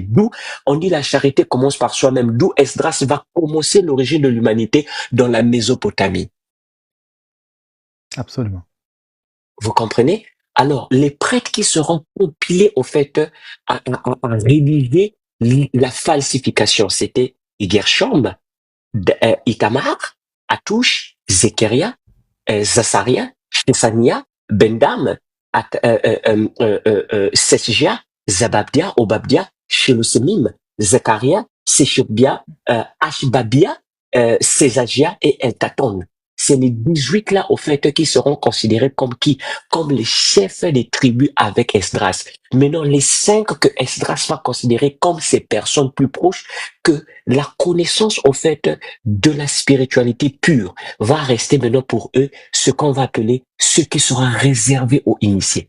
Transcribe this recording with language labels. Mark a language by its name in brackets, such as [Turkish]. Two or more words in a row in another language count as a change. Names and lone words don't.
[French] D'où on dit la charité commence par soi-même. D'où Esdras va commencer l'origine de l'humanité dans la Mésopotamie. Absolument. Vous comprenez? Alors, les prêtres qui seront compilés au fait à rédiger la falsification, c'était Gershom, Itamar, Atouche, Zécharia, Zacharia, Shesania, Bendam, Sesja, Zababdia, Obabdia, Shelosemim, Zechariah, Seshobia, Ashbabia, Césagia et Eltaton. C'est les 18 là, au fait, qui seront considérés comme qui? Comme les chefs des tribus avec Esdras. Maintenant, les 5 que Esdras va considérer comme ses personnes plus proches, que la connaissance, au fait, de la spiritualité pure va rester maintenant pour eux ce qu'on va appeler ce qui sera réservé aux initiés.